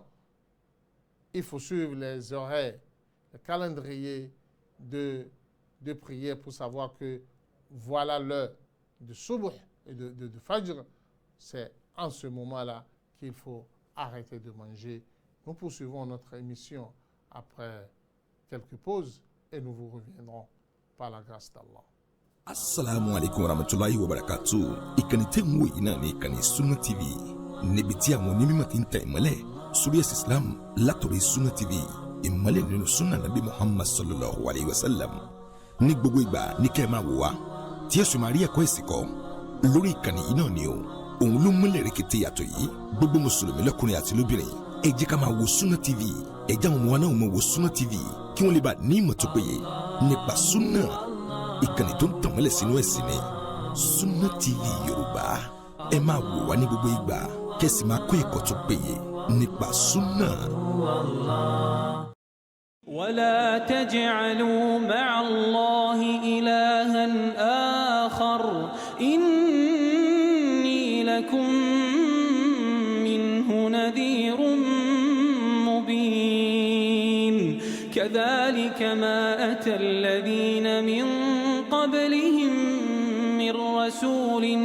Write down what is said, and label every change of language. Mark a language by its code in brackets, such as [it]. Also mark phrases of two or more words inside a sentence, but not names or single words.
[fr] Il faut suivre les horaires, le calendrier de prière pour savoir que voilà l'heure de Subh et de Fajr. C'est en ce moment-là qu'il faut arrêter de manger. Nous poursuivons notre émission après quelques pauses et nous vous reviendrons par la grâce d'Allah. [ar] السلام عليكم ورحمة الله وبركاته. [yo] Ìkànnì tẹ́ ń wò yìí náà ní ìkànnì Sunna TV. níbi tí àwọn onímọ̀ ti ń tẹ ìmọ́lẹ̀ sórí ẹ̀sìn Islam látọ̀rí Sunna TV ìmọ́lẹ̀ nínú sunna [ar] نبي محمد صلى الله عليه وسلم [yo] ní gbogbo ìgbà ní kẹ́ ẹ máa wò wá tí ẹ sì máa rí ẹ̀kọ́ ẹ̀sìn kọ́ lórí ìkànnì yìí náà ni o òun ló múlẹ̀ rẹ̀kẹ̀tẹ̀ yàtọ̀ yìí gbogbo mùsùlùmí lọ́kùnrin àti lóbìnrin ẹ jẹ́ ká máa wo Sunna TV ẹ jẹ́ àwọn ọmọ wa náà máa wo Sunna TV kí wọ́n lè bá ní ìmọ̀ tó péye nípa sunna ìkànnì tó ń tàn mọ́lẹ̀ sínú ẹ̀sìn ni Sunna TV Yorùbá ẹ máa wò wá ní gbogbo ìgbà kẹ́sì máa kó ẹ̀kọ́ tó péye nípa sunna. [ar] ولا تجعلوا مع الله إلها آخر إني لكم منه نذير مبين كذلك ما أتى الذين من قبلهم من رسول